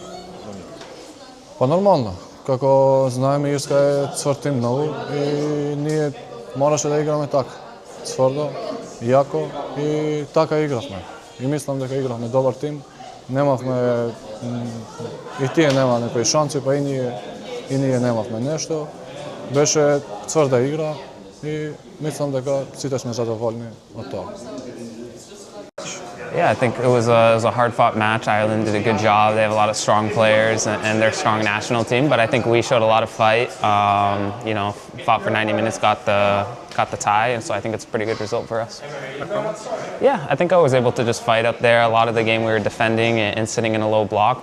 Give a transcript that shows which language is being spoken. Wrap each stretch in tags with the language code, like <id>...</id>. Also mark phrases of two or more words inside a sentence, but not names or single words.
<mk>Па нормално, како знаеме Ирска е цврд тим многу и ние мораше да играме така, цврдо, јако и така игравме. И мислам дека игравме добар тим, немавме и тие нема некои шанси, па и ние немавме нешто. Беше цврда игра и мислам дека сите сме задоволни од тоа.</mk> <en>Yeah, I think it was a hard-fought match. Ireland did a good job. They have a lot of strong players and they're a strong national team. But I think we showed a lot of fight. Fought for 90 minutes, got the tie, and so I think it's a pretty good result for us. Yeah, I think I was able to just fight up there. A lot of the game we were defending and sitting in a low block.</en>